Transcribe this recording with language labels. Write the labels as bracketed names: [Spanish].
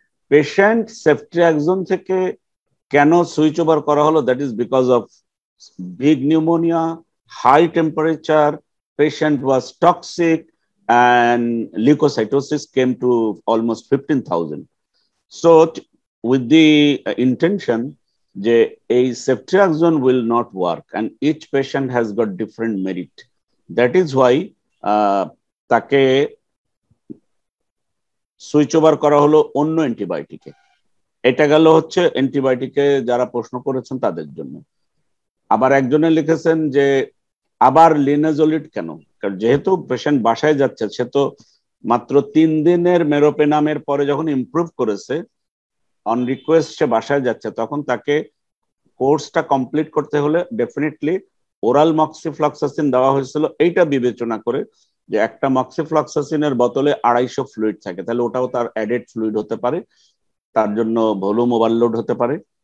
[Bangla] Patient ceftriaxone থেকে কেন switch over করা হলো, [English] That is because of big pneumonia, high temperature, patient was toxic and leukocytosis came to almost 15,000. So with the intention যে এই ceftriaxone will not work and each patient has got different merit, that is why [Bangla] তাকে switch over করা হলো অন্য অ্যান্টিবায়োটিকে। এটা গেল হচ্ছে অ্যান্টিবায়োটিকে যারা প্রশ্ন করেছেন তাদের জন্য। আবার একজনে লিখেছেন যে আবার লিনাজোলিড কেন, কারণ যেহেতু পেশেন্ট বাসায় যাচ্ছে, সে তো মাত্র 3 দিনের মেরোপেনামের পরে যখন ইমপ্রুভ করেছে, অন রিকোয়েস্ট সে বাসায় যাচ্ছে, তখন তাকে কোর্সটা কমপ্লিট করতে হলে ডেফিনেটলি ওরাল মক্সিফ্লক্সাসিন দেওয়া হয়েছিল, এইটা বিবেচনা করে যে একটা মক্সিফ্লক্সাসিনের বোতলে 250 ফ্লুইড থাকে, তাহলে ওটাও তার অ্যাডেড ফ্লুইড হতে পারে, তার জন্য ভলিউম ওভারলোড হতে পারে।